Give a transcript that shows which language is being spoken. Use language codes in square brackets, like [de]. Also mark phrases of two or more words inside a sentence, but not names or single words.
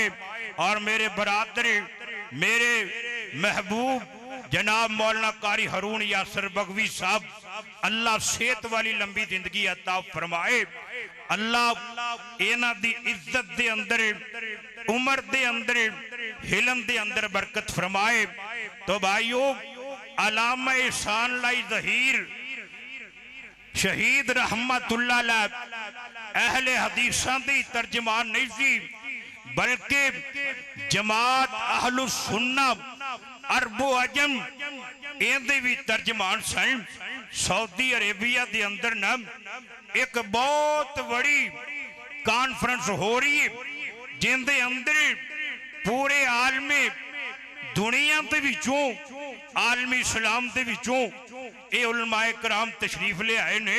[pa] اور میرے برادر میرے محبوب جناب مولانا قاری رون یاسر بگوی صاحب اللہ صحت والی لمبی زندگی عطا فرمائے. اللہ انہاں دی عزت دے اندر عمر دے اندر حلم دے اندر برکت فرمائے. تو بھائیو علامہ احسان لائی ظہیر شہید [ar] رحمة الله عليه [pa] اہلِ حدیثاں دی ترجمان نہیں سی بلکہ جماعت اہل السنہ عرب و عجم ایہدے بھی ترجمان سن. سعودی عریبیا دے اندر نا اک بہت بڑی کانفرنس ہو رہی ہے جیہدے اندر پورے عالمِ دنیا کے وچوں عالمِ اسلام کے وچوں یہ علمائے کرام تشریف لے آئے نے.